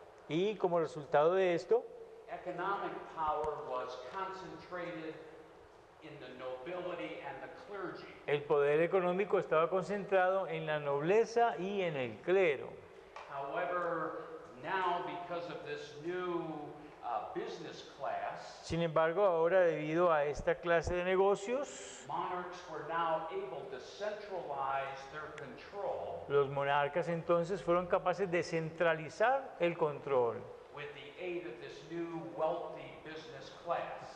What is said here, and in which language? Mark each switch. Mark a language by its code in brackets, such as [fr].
[es] Y como resultado de esto, [en] economic power was concentrated in the nobility and the clergy. [es] el poder económico estaba concentrado en la nobleza y en el clero. [en] However, now because of this new business class, [es] Sin embargo, ahora debido a esta clase de negocios, [en] monarchs were now able to centralize their control [es] los monarcas entonces fueron capaces de centralizar el control [en] with the aid of this new wealthy business class.